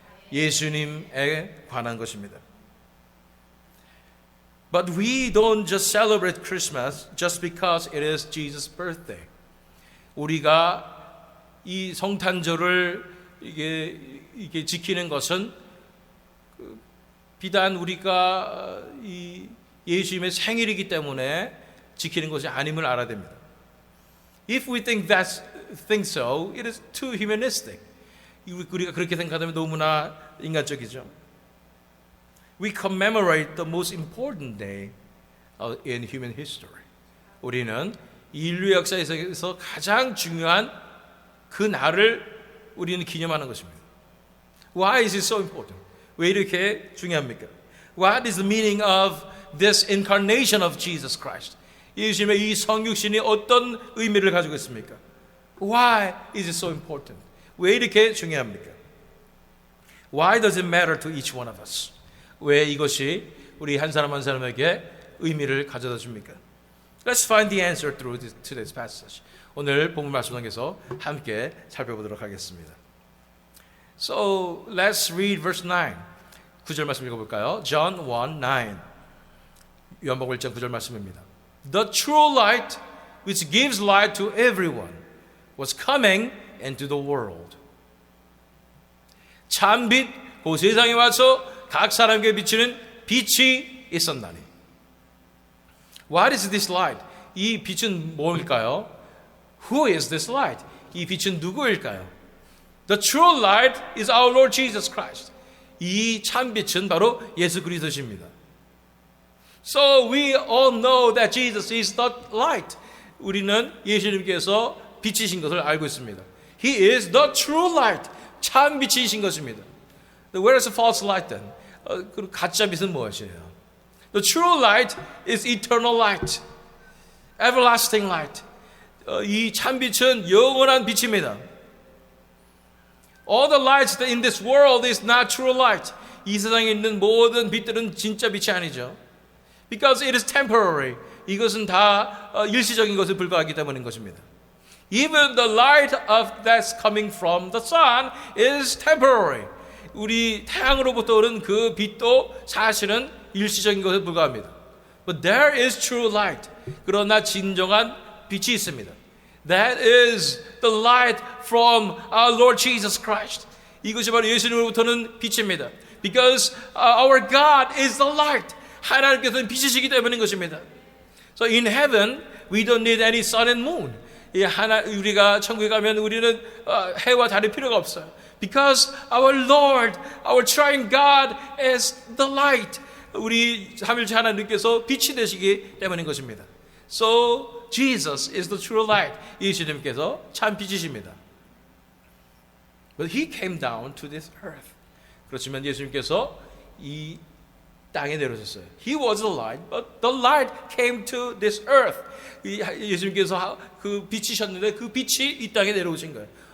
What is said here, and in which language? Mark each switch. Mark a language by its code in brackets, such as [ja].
[ko] 예수님에 관한 것입니다. [en] But we don't just celebrate Christmas just because it is Jesus' birthday. [ko] 우리가 이 성탄절을 이게 지키는 것은 비단 우리가 이 예수님의 생일이기 때문에 지키는 것이 아님을 알아야 됩니다. [en] If we think so, it is too humanistic. [ko] 우리가 그렇게 생각하면 너무나 인간적이죠. [en] We commemorate the most important day in human history. [ko] 우리는 인류 역사에서 가장 중요한 그 날을 우리는 기념하는 것입니다. [en] Why is it so important? [ko] 왜 이렇게 중요합니까? [en] What is the meaning of this incarnation of Jesus Christ? [ko] 예수님의 이 성육신이 어떤 의미를 가지고 있습니까? [en] Why is it so important? [ko] 왜 이렇게 중요합니까? [en] Why does it matter to each one of us? [ko] 왜 이것이 우리 한 사람 한 사람에게 의미를 가져다 줍니까? [en] Let's find the answer through today's passage. [ko] 오늘 본문 말씀 통해서 함께 살펴보도록 하겠습니다. [en] So let's read verse 9. [ko] 9절 말씀 읽어볼까요? [en] John 1, 9. [ko] 요한복음 1장 9절 말씀입니다. [en] The true light which gives light to everyone was coming into the world. [ko] 참빛 그 세상에 와서 각 사람에게 비치는 빛이 있었나니. [en] What is this light? [ko] 이 빛은 뭘까요? [en] Who is this light? [ko] 이 빛은 누구일까요? [en] The true light is our Lord Jesus Christ. [ko] 이 참빛은 바로 예수 그리스도십니다. [en] So we all know that Jesus is the light. [ko] 우리는 예수님께서 빛이신 것을 알고 있습니다. [en] He is the true light. [ko] 참빛이신 것입니다. [en] Where is the false light then? [ko] 그 가짜 빛은 무엇이에요? [en] The true light is eternal light. Everlasting light. [ko] 이 참빛은 영원한 빛입니다. [en] All the lights in this world is not true light. [ko] 이 세상에 있는 모든 빛들은 진짜 빛이 아니죠. [en] Because it is temporary. [ko] 이것은 다 일시적인 것에 불과하기 때문인 것입니다. [en] Even the light that's coming from the sun is temporary. [ko] 우리 태양으로부터 오는 그 빛도 사실은 일시적인 것에 불과합니다. [en] But there is true light. [ko] 그러나 진정한 빛이 있습니다. [en] That is the light from our Lord Jesus Christ. [ko] 이것이 바로 예수님으로부터는 빛입니다. [en] Because our God is the light. [ko] 하나님께서는 빛이시기 때문인 것입니다. [en] So in heaven, we don't need any sun and moon. [ko] 우리가 천국에 가면 우리는 해와 달이 필요가 없어요. [en] Because our Lord, our triune God is the light. [ko] 우리 삼위일체 하나님께서 빛이 되시기 때문인 것입니다. [en] So Jesus is the true light. [ko] 예수님께서 참 빛이십니다. [en] But He came down to this earth. [ko] 그렇지만 예수님께서 이 땅에 내려오셨어요. [en] He was the light, but the light came to this earth. [ko] 예수님께서 그 빛이셨는데 그 빛이 이 땅에 내려오신 거예요.